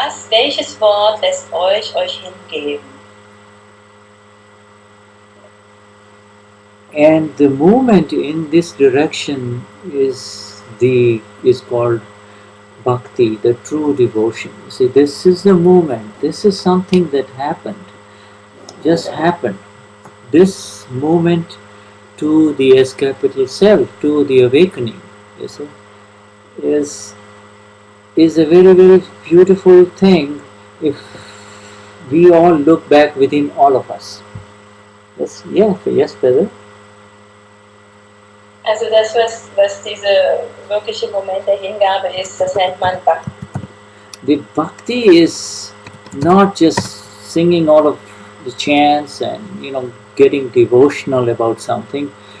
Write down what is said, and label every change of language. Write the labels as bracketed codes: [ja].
[de] Welches Wort lässt euch hingeben? [en] And the movement in this direction is called bhakti, the true devotion. You see, this is the movement. This is something that happened, just happened. This movement to the S capital self, to the awakening, you see, is a very, very beautiful thing if we all look back within all of us. Yes, brother. [de] Also das, was diese wirkliche Moment der Hingabe ist, das nennt man Bhakti. [en] The bhakti is not just singing all of the chants and getting devotional about something.